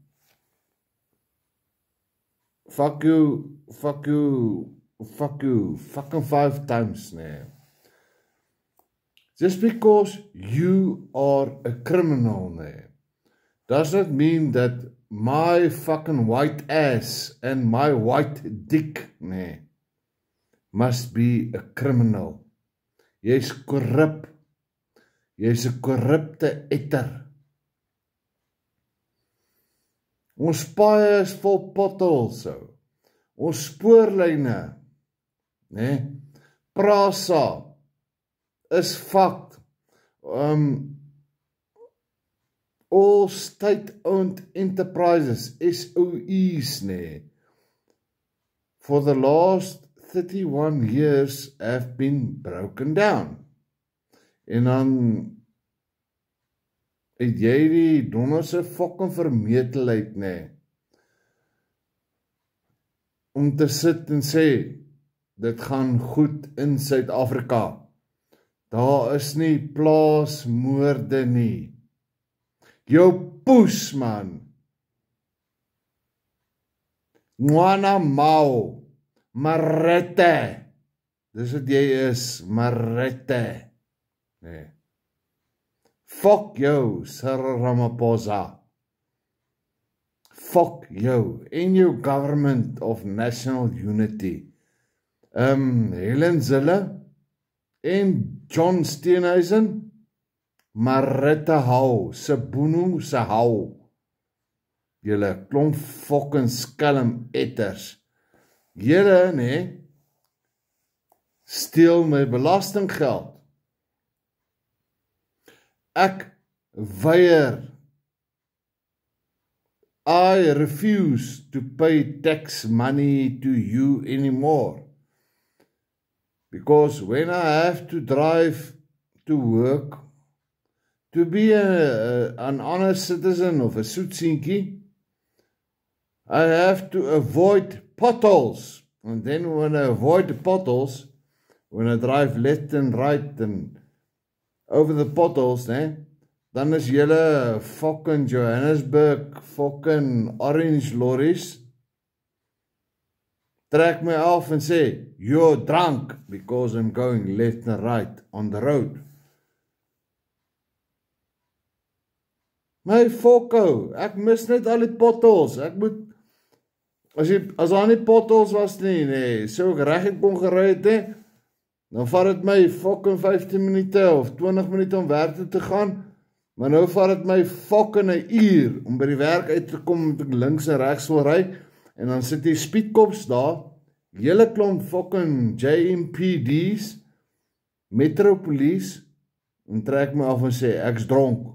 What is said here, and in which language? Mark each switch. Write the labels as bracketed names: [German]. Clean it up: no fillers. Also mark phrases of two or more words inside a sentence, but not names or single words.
[English] Fuck you, fucking 5 times now. Just because you are a criminal now, does not mean that my fucking white ass and my white dick must be a criminal. [Afrikaans] Jy's korrup. Jy's 'n korrupte etter. Ons paaie is vol potholes, ons spoorlyne, Prasa is fucked. [English] All state-owned enterprises, SOEs, for the last 31 years have been broken down. [Afrikaans] En dan het jy die donderse fucking vermetelheid, om te sit en sê, dit gaan goed in Suid-Afrika. Daar is nie plaasmoorde nie. Jou poes, man. [Southern Sotho] Ngwana Mau. [Afrikaans] Marette. Dis wat jy is, Marette. Fuck jou, Cyril Ramaphosa. Fuck jou, en jou [English] government of national unity. [Afrikaans] Helen Zille en John Steenhuisen, Marette hou, Sebono se hou. Julle klomp fucking skelm etters. Julle, steel my belastinggeld. Ek weier. [English] I refuse to pay tax money to you anymore. Because when I have to drive to work, to be an honest citizen of a soetseentjie, I have to avoid potholes. And then when I avoid the potholes, when I drive left and right and over the potholes, [Afrikaans] dan is julle fucking Johannesburg fucking orange lorries trek my af en sê, [English] you're drunk because I'm going left and right on the road. [Afrikaans] My fokko, ek mis net al die potholes. Ek moet, as daar nie potholes was nie, so ek reg kon gery het, dan vat dit my fucking 15 minute of 20 minute om werk toe te gaan, maar nou vat dit my fucking 'n uur om by die werk uit te kom, met ek links en regs wil ry, en dan sit die speedkops daar, hele klomp fucking JMPD's, Metropolice, en trek my af en sê, ek's dronk.